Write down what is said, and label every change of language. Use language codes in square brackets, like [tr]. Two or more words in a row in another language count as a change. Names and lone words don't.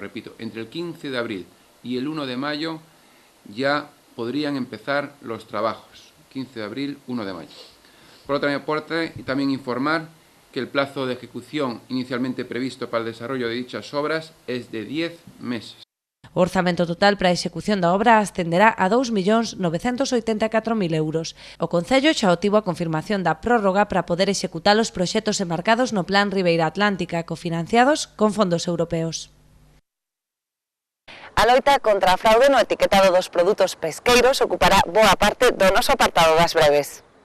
[es] Repito, entre el 15 de abril y el 1 de mayo ya podrían empezar los trabajos. 15 de abril, 1 de mayo. Por otra parte, también informar que el plazo de ejecución inicialmente previsto para el desarrollo de dichas obras es de 10 meses. [gl] O orzamento total para a execución da obra ascenderá a 2.984.000 euros. O Concello xa obtivo a confirmación da prórroga para poder executar os proxectos enmarcados no Plan Ribeira Atlántica, cofinanciados con fondos europeos. A loita contra a fraude no etiquetado dos produtos pesqueiros ocupará boa parte do noso apartado das breves.